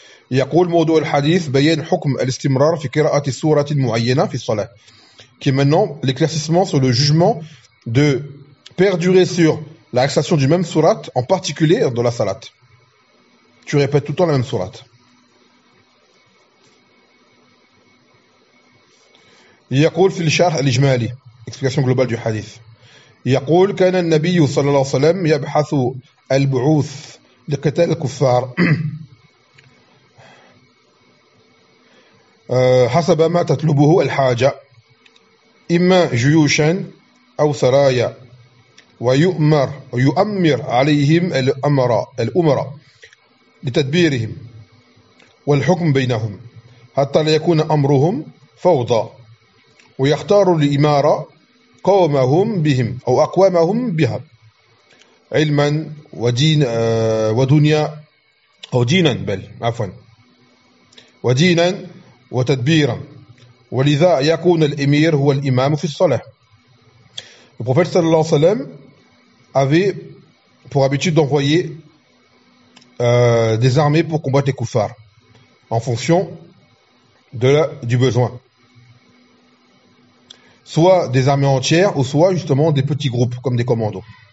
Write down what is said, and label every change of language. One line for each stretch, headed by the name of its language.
Arabic: يقول موضوع الحديث بيان حكم الاستمرار في قراءة سورة معينة في الصلاة
French: qui est maintenant l'éclaircissement sur le jugement de perdurer sur la récitation du même sourate en particulier dans la salat. Tu répètes tout le temps la même sourate.
Arabic: يقول في الشرح الإجمالي
French: explication globale du hadith.
Arabic: يقول كان النبي صلى الله عليه وسلم يبحث البعوث لقتال الكفار حسب ما تطلبه الحاجة إما جيوشا أو سرايا ويؤمر عليهم الأمر لتدبيرهم والحكم بينهم حتى لا يكون أمرهم فوضى ويختار الإمارة قومهم بهم أو أقوامهم بها علما ودين ودنيا أو دينا بل عفوا ودينا وتدبيرا ولذا يكون الامير هو الامام في الصلاه.
French: Le prophète
Arabic: صلى الله عليه وسلم
French: avait pour habitude d'envoyer des armées pour combattre les kuffar en fonction du besoin. Soit des armées entières ou soit justement des petits groupes comme des commandos.